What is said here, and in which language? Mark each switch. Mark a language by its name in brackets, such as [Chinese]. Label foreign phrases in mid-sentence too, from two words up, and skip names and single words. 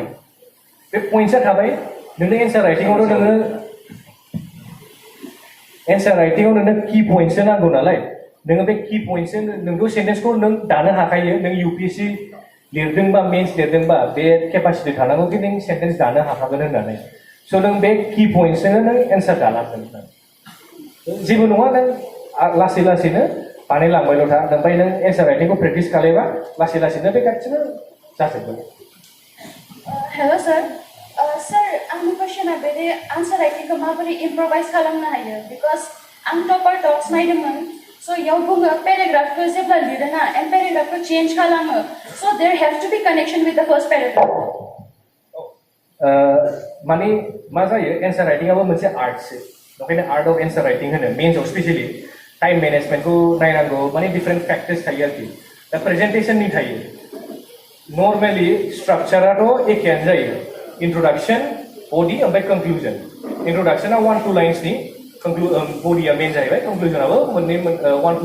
[Bodo] बे पइन्ट्सआ थाबाय नोंनो [English] answer writing' [Bodo] नोङो [English] key points [Bodo] नांगौ नालाय नोङो बे [English] key points [Bodo] नोंथ' सेन्टेन्सखौ नों दानो हाखायो नों UPSC लिरदोंबा मेन्स लिरदोंबा बे केपासिटि थानांगौ कि नों सेन्टेन्स दानो हाखागोन होननानै स' नों बे [English] key points [Bodo] नों एन्सार दालांगोन जेबो नङा नों लासै लासैनो बानायलांबायल' था ओमफ्राय नों [English] answer writing [Bodo] प्रेक्टिस खालामबा लासै लासैनो बे गासिबो जाजोबगोन हेल' सर आंनि कुइसना बेदि [English] answer writing [Bodo] माबोरै इम्प्रभाइज खालामनो हायो बिकज आं [English] topper talks [Bodo] नायदोंमोन स' इयाव बुङो पेराग्राफखौ जेब्ला लिरोना [English] and paragraph change [Bodo] खालामो स' [English] there have to be connection with the first paragraph [Bodo] माने मा जायो एन्सार राइटिंआबो मोनसे आर्टसो ओंखायनो [English] art of answer writing [Bodo] होनो मेन्सआव स्पेसियलि [English] time management [Bodo] नायनांगौ माने [English] different factors [Bodo] थायो आरोखि दा प्रेजेन्टेसननि थायो नर्मेलि स्ट्राक्चाराथ' एखेयानो जायो [English] introduction body [Bodo] ओमफ्राय कनक्लुजन इन्ट्रडक्शना 1-2 लाइन्सनि बडिया मेन जाहैबाय कनक्लुजनाबो 1-2